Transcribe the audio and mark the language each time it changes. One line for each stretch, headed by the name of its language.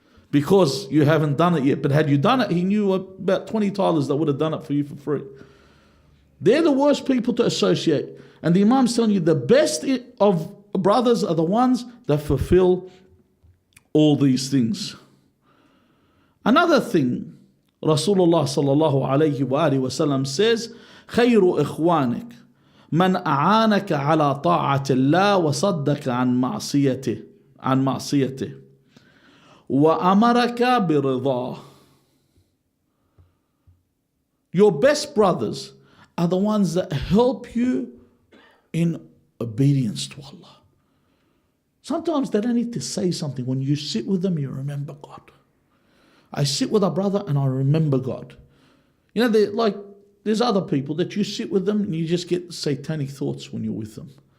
English: Because you haven't done it yet. But had you done it, he knew about 20 tilers that would have done it for you for free. They're the worst people to associate. And the Imam's telling you the best of brothers are the ones that fulfill all these things. Another thing
Arabic: Rasulullah sallallahu alayhi wa alihi wasallam says, خير إخوانك من أعانك على طاعة الله وصدك عن معصيته وأمرك برضاه.
English: Your best brothers are the ones that help you in obedience to Allah. Sometimes they don't need to say something. When you sit with them, you remember God. I sit with a brother and I remember God. You know, there's other people that you sit with them and you just get satanic thoughts when you're with them.